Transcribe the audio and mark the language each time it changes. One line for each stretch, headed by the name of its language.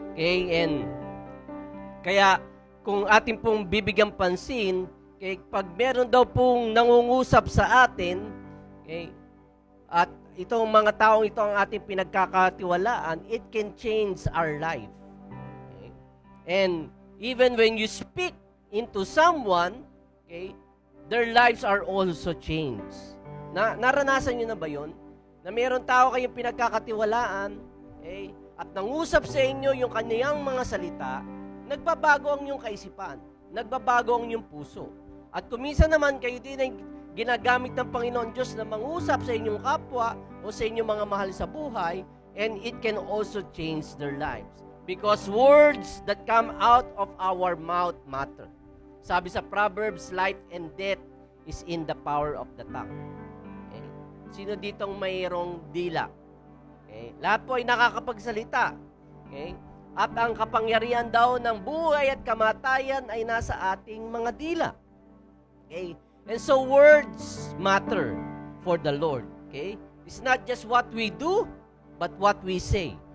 Filipino: And kaya kung atin pong bibigyan pansin, pag meron daw pong nangungusap sa atin, at itong mga taong ito ang ating pinagkakatiwalaan,
English: it can change our life. And even when you speak into someone, their lives are also changed.
Filipino: Naranasan nyo na ba yun? Na mayroon tao kayong pinagkakatiwalaan, at nangusap sa inyo yung kanyang mga salita, nagbabago ang iyong kaisipan, nagbabago ang iyong puso. At kuminsan naman kayo din ay ginagamit ng Panginoon Diyos na mangusap sa inyong kapwa o sa inyong mga mahal sa buhay,
English: and it can also change their lives. Because words that come out of our mouth matter.
Filipino: Sabi sa Proverbs, life and death is in the power of the tongue. Sino ditong mayroong dila? Lahat po ay nakakapagsalita. At ang kapangyarihan daw ng buhay at kamatayan ay nasa ating mga dila.
English: And so words matter for the Lord. It's not just what we do, but what we say.